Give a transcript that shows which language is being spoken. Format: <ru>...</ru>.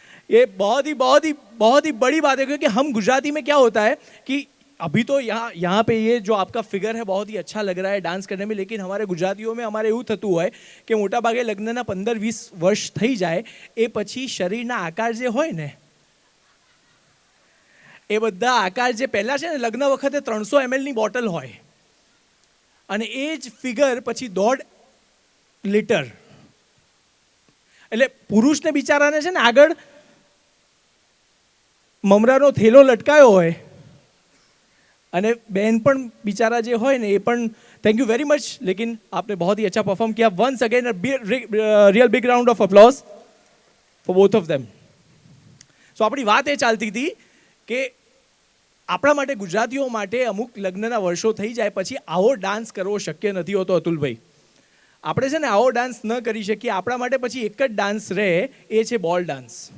<hi>ये बहुत ही बड़ी बात है, क्योंकि हम गुजराती में क्या होता है कि अभी तो यहाँ पे ये जो आपका फिगर है बहुत ही अच्छा लग रहा है डांस करने में, लेकिन हमारे गुजरातीओं में</hi> <gu>અમારે એવું થતું હોય કે મોટા ભાગે લગ્નના 15-20 વર્ષ થઈ જાય એ પછી શરીરના આકાર જે હોય ને એ બધા આકાર જે પહેલા છે ને લગ્ન વખતે 300 ml ની બોટલ હોય અને એ જ ફિગર પછી 1.5 લિટર. એટલે પુરુષને બિચારાને છે ને આગળ મમરાનો થેલો લટકાયો હોય અને બેન પણ બિચારા જે હોય ને એ પણ</gu> <en>Thank you very much.</en> <hi>लेकिन आपने बहुत ही अच्छा परफॉर्म किया.</hi> <en>Once again real big round of applause for both of them.</en> <gu>सो આપણી વાત એ ચાલતી હતી કે આપણા માટે ગુજરાતીઓ માટે અમુક લગ્નના વર્ષો થઈ જાય પછી આવો ડાન્સ કરવો શક્ય નથી હોતો. અતુલભાઈ, આપણે છે ને આવો ડાન્સ ન કરી શકીએ. આપણા માટે પછી એક જ ડાન્સ રહે, એ છે બોલ ડાન્સ.</gu>